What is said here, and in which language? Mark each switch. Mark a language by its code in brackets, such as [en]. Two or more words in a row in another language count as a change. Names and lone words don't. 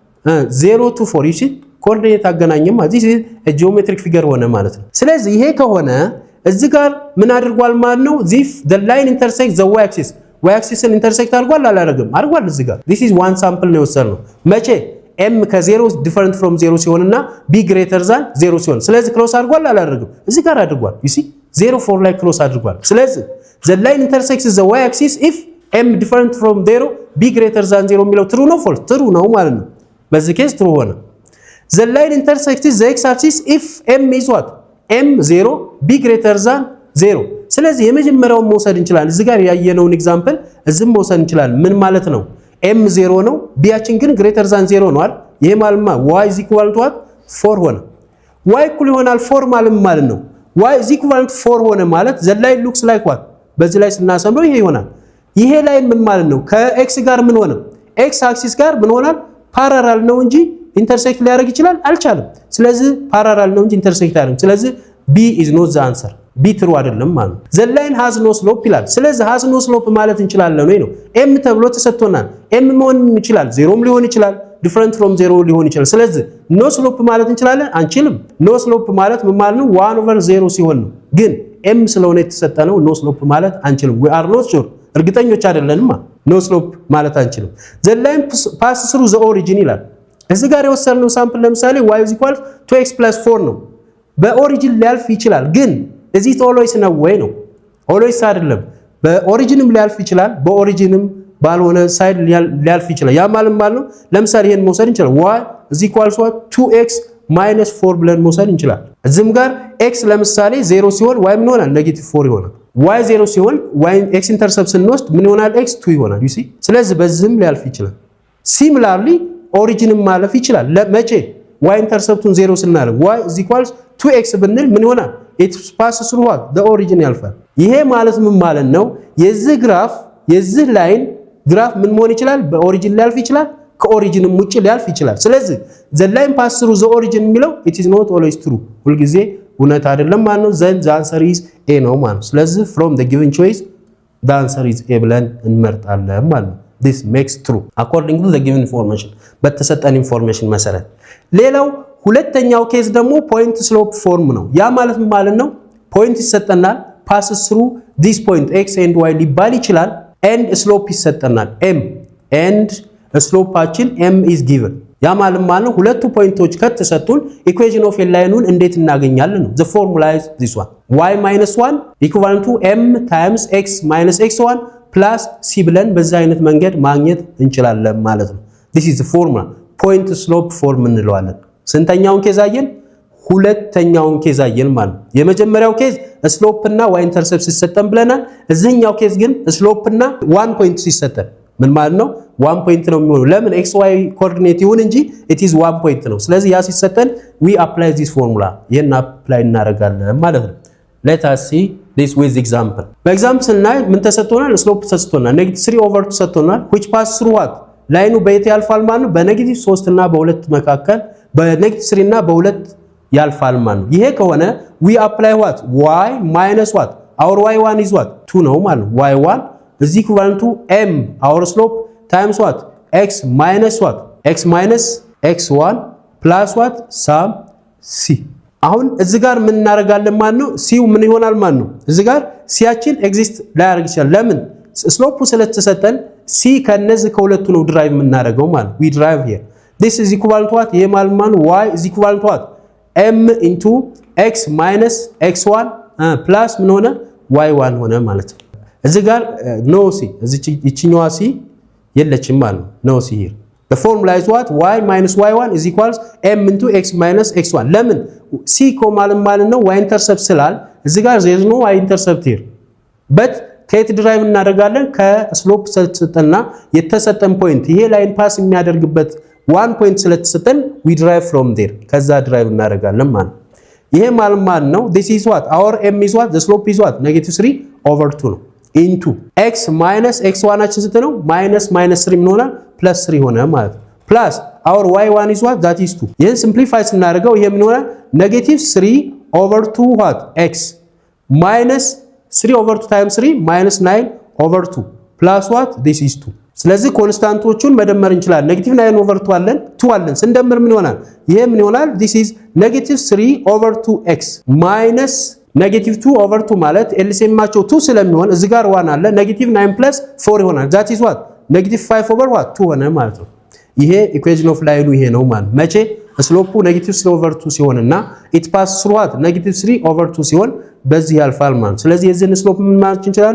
[am] 0 to 4 ይቺ ኮኦርዲኔት አገናኘም ማለት ነው [en] geometric figure [am] ሆነ ማለት ነው ስለዚህ ይሄ ከሆነ እዚህ ጋር ምን አድርጓል ማለት ነው [en] this the line intersects the y axis [am] y axisን ኢንተርሴክት አድርጓል አድርጓል እዚህ ጋር [en] this is one sample [am] ነው የወሰድነው መቼ m ከ0 [en] different from 0 [am] ሲሆንና [en] b greater than 0 [am] ሲሆን ስለዚህ ክሮስ አድርጓል አላደረገም እዚህ ጋር አድርጓል [en] you see [am] 0 4 ላይ ክሮስ አድርጓል ስለዚህ [en] the line intersects the y axis if m different from 0 b greater than 0 [am] የሚለው true ነው [en] false true [am] ነው ማለት ነው በዚህ ኬስ true ሆነ [en] the line intersects the x axis if m is what m 0 b greater than 0 [am] ስለዚህ የመጀመሪያውን መውሰድ እንችላለን እዚህ ጋር ያየነውን ኤግዛምፕል እዚህም መውሰድ እንችላለን ምን ማለት ነው m 0 ነው b ያችን ግን [en] greater than 0 [am] ነው አይደል ይሄ ማለት [en] y is equal to what 4 [am] ሆነ y እኩል ይሆናል 4 ማለት ነው [en] y is equal to 4 [am] ሆነ ማለት [en] the line looks like what [am] በዚህ ላይ ስናሰምረው ይሄ ይሆናል ይሄ ላይ ምን ማለት ነው ከኤክስ ጋር ምን ሆነ [en] x axis [am] ጋር ምን ሆናል ፓራላል ነው እንጂ ኢንተርሴክት ሊያደርግ ይችላል አልቻለም ስለዚህ ፓራላል ነው እንጂ ኢንተርሴክት አያደርግም ስለዚህ [en] b is not the answer [am] b true አይደለም ማለት [en] the line has no slope [am] ይላል ስለዚህ [en] has no slope [am] ማለት እንችላለን ነው m ተብሎ ተሰጥቶናል m መሆን ይችላል 0ም ሊሆን ይችላል [en] different from 0 [am] ሊሆን ይችላል ስለዚህ [en] no slope [am] ማለት እንችላለን አንችልም [en] no slope [am] ማለት ምን ማለት ነው 1/0 ሲሆን ነው ግን m ስለሆነ የተሰጠነው [en] no slope [am] ማለት አንችልም [en] we are not sure [am] እርግጠኞች አይደለንማ [en] no slope [am] ማለት አንችልም [en] the line passes through the origin [am] ይላል እዚህ ጋር የወሰድነው ሳምፕል ለምሳሌ y = 2x + 4 ነው በኦሪጂን ሊያልፍ ይችላል ግን እዚህ always ነው ወይ ነው always አይደለም በኦሪጂንም ሊያልፍ ይችላል በኦሪጂንም ባልሆነ ሳይድ ሊያልፍ ይችላል ያ ማለት ነው ለምሳሌ ይሄን መውሰድ እንችላለን y = 2x - 4 ብለን መውሰድ እንችላለን እዚህም ጋር x ለምሳሌ 0 ሲሆን y ምን ይሆናል -4 ይሆናል y 0 ሲሆን y x ኢንተርሰፕት ስንወስድ ምን ይሆናል x 2 ይሆናል [en] you see [am] ስለዚህ በዚህም ሊያልፍ ይችላል similarly ኦሪጂንም ማለፍ ይችላል ለመቼ y ኢንተርሰፕቱን 0 ስናደርግ y = 2x ብንል ምን ይሆናል [en] it passes through what the origin [am] ያልፋል ይሄ ማለት ምን ማለት ነው የዚህ ግራፍ የዚህ ላይን ግራፍ ምን መሆን ይችላል በኦሪጂን ሊያልፍ ይችላል ከኦሪጂንም ውጪ ሊያልፍ ይችላል ስለዚህ [en] the line passes through the origin [am] የሚለው [en] it is not always true [am] ሁሉ ጊዜ እውነት አይደለም ማለት ነው [en] then the answer is a [am] ነው ማለት ነው ስለዚህ [en] from the given choice the answer is a [am] ብለን እንመርጣለን ማለት ነው [en] this makes true according to the given information [am] በተሰጠን ኢንፎርሜሽን መሰረት ሌላው ሁለተኛው ኬዝ ደግሞ [en] point slope form [am] ነው ያ ማለት ምን ማለት ነው ፖይንት ይሰጠናል [en] passes through this point x and y [am] ሊባል ይችላል and slope ይሰጠናል m and slopeአችን [en] m is given [am] ያ ማለት ነው ሁለቱ ፖይንቶች ከተሰጡን [en] equation of a line [am] እንዴት እናገኛለን ነው [en] the formula is this one y - 1 equivalent to m times x - x1 plus c [am] ብለን በዛ አይነት መንገድ ማግኘት እንችላለን ማለት ነው [en] this is the formula point slope form [am] እንለዋለን። ስንተኛውን ኬዝ አየን? ሁለተኛውን ኬዝ አየን ማለት ነው። የመጀመሪያው ኬዝ ስሎፕ እና y ኢንተርሰፕት ሲሰጠን ብለናል። እዚህኛው ኬዝ ግን ስሎፕ እና 1 ፖይንት ሲሰጠን ምን ማለት ነው? 1 ፖይንት ነው የሚሆነው። ለምን xy ኮኦርዲኔት ይሁን እንጂ [en] it is [am] 1 ፖይንት ነው። ስለዚህ ያ ሲሰጠን [en] we apply this formula [am] ይሄን አፕላይ እናደርጋለን ማለት ነው። [en] let us see this with example [am] በኤግዛምፕል ስናይ ምን ተሰጥቶናል? ስሎፕ ተሰጥቶናል። -3/2 ተሰጥቶናል [en] which pass through what [am] ላይኑ በየት ያልፋል ማለት ነው? በ-3 እና በ2 መካከል በ-3 እና በ2 ያልፋል ማለት ነው። ይሄ ከሆነ [en] we apply what y minus what our y1 is what 2 [am] ነው ማለት ነው። [en] y1 is equivalent to m our slope times what x minus what x minus x1 plus what sum c [am] አሁን እዚህ ጋር ምን እናደርጋለን ማለት ነው? ሲው ምን ይሆናል ማለት ነው? እዚህ ጋር ሲያችን ኤግዚስት ላያደርግ ይችላል። ለምን? ስሎፑ ስለተሰጠን ሲ ከነዚህ ከሁለቱ ነው ድራይቭ የምናደርገው ማለት [en] we drive here this is equivalent to what [am] ይሄ ማለት y [en] is equivalent to what m into x minus x1 plus [am] ምን ሆነ [en] y1 [am] ሆነ ማለት ነው። እዚህ ጋር [en] no c [am] እዚህኛዋ c የለችም ማለት ነው። [en] no c here the formula is what y minus y1 is equals m into x minus x1 [am] ለምን c ማለት ነው [en] y intercept [am] ስላል እዚህ ጋር [en] there is no y intercept here but [am] ከየት ድራይቭ እናደርጋለን? ከስሎፕ ስለተሰጠንና የተሰጠን ፖይንት ይሄ ላይን ፓስ የሚያደርግበት 1 ፖይንት ስለተሰጠን [en] we drive from there [am] ከዛ ድራይቭ እናደርጋለን ማለት ይሄ ማለት ነው [en] this is what our m is what the slope is what [am] -3/2 ነው [en] into x minus x1 [am] አችን ስንት ነው? -3 ምን ሆነ? +3 ሆነ ማለት ነው [en] plus our y1 is what that is 2 [am] ይሄን ሲምፕሊፋይ ስናደርገው ይሄ ምን ሆነ? [en] -3/2 what x minus 3/2 times 3 minus 9/2 plus what this is 2 [am] ስለዚህ ኮንስታንቶቹን መደመር እንችላለን። -9/2 አለን 2 አለን ስንደምር ምን ይሆናል? ይሄ ምን ይሆናል? [en] this is -3/2x minus -2/2 [am] ማለት ኤልሲኤማቸው 2 ስለሚሆን እዚህ ጋር 1 አለ -9 plus 4 ይሆናል [en] that is what -5/2 [am] ሆነ ማለት ነው። ይሄ [en] equation of [am] ላይኑ ይሄ ነው ማለት መቼ ስሎፑ -3/2 ሲሆንና [en] it pass through what [am] -3/2 ሲሆን በዚህ ያልፋል ማለት። ስለዚህ የዚህን ስሎፕ ምን ማለት እንችላለን?